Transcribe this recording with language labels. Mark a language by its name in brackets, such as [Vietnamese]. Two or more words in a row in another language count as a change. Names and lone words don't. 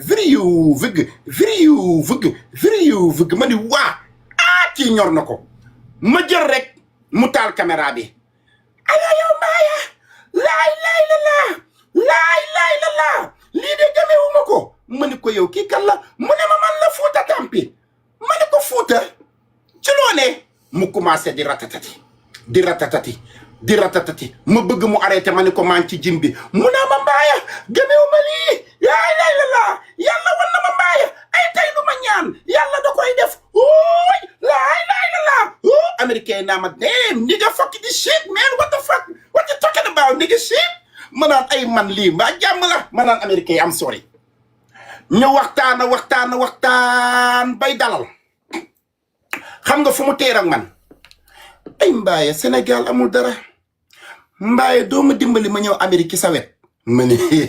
[Wolof] ma ni waa kii ñor na ko ma jël rek mu taal caméra bi aya yow laay la lii de gëmewuma ko ma ne ko yow kii kan la mu ne ma man la Fuuta Tampi ma ne ko Fuuta ci loo ne mu commencé di ratatati ma bëgg mu arrêté ma ne ko maa ngi ci jim bi mu naa ma mbaaya gëmewuma lii laay la yàlla wan na ma mbaaya ay tey lu ma ñaan yàlla da koy def ooy laay la américain yi naa ma [English] damn nigga fuck this shit man what the fuck what you talking about nigga shit [Wolof] ma naan ay man lii mbaa jàmm la ma naan américain yi [English] am sorry [Wolof] ñu waxtaan bay dalal xam nga fu mu teer ak man ay mbaaye Sénégal amul dara mbaaye doo ma dimbali ma ñëw Amérique sa wet ma ne